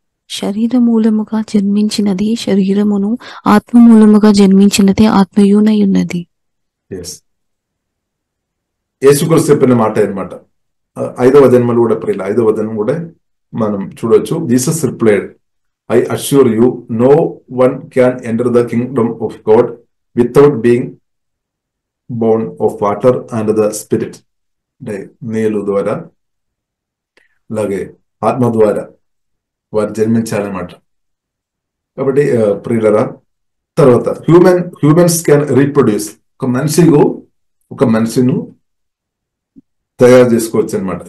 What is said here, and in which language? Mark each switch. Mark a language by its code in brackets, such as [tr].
[te] శరీర మూలముగా జన్మించినది శరీరమును, ఆత్మ మూలముగా జన్మించినది ఆత్మయునయున్నది. యేసుక్రీస్తు చెప్పిన మాట అనమాట. 5వ వచనంలో కూడా ప్రియుల 5వ వచనం కూడా మనం చూడవచ్చు. [en] Jesus replied, I assure you, no one can enter the kingdom of God without being born of water and the spirit. [te] అంటే నీళ్ళు ద్వారా అలాగే ఆత్మ ద్వారా వారు జన్మించాలన్నమాట. కాబట్టి ప్రియులరా, తర్వాత [en] Humans can reproduce. [te] ఒక మనిషిను తయారు చేసుకోవచ్చు అనమాట.